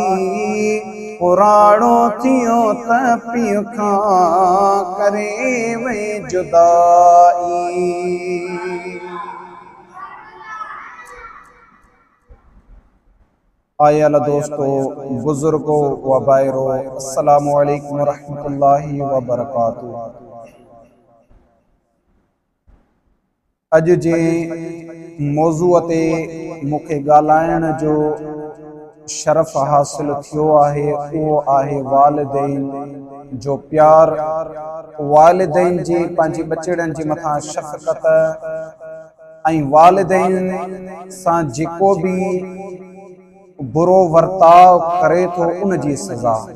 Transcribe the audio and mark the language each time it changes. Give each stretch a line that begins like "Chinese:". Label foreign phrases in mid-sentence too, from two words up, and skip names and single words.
Sindhi: कुराड़ो थियो त पीउ खां करे वे जुदाई।
Arabic: आयल दोस्तों, बुजुर्गो व भाइरो, السلام عليكم و رحمة الله و بركاته.
Sindhi: अॼु जे मौज़ूअ ते मूंखे ॻाल्हाइण जो शरफ़ हासिल थियो आहे, उहो आहे वालिदैन जो प्यार, वालिदैन जी पंहिंजी बचड़नि जे मथां शफ़क़त ऐं वालिदैन सां जेको बि बुरो वर्ताव करे थो उन जी सज़ा।